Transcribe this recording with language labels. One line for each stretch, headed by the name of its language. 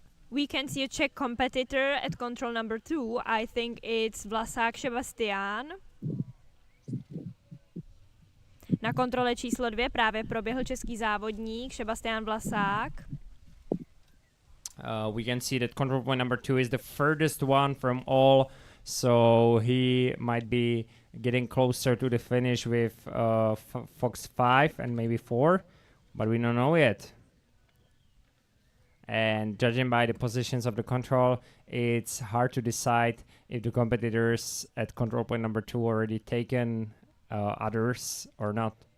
English: We can see a Czech competitor at control number 2. I think it's Vlasák Sebastian.
Czech: Na kontrole číslo 2 právě proběhl český závodník Sebastian Vlasák.
English: We can see that control point number 2 is the furthest one from all, so he might be getting closer to the finish with Fox 5 and maybe 4, but we don't know yet. And judging by the positions of the control, it's hard to decide if the competitors at control point number 2 already taken others or not.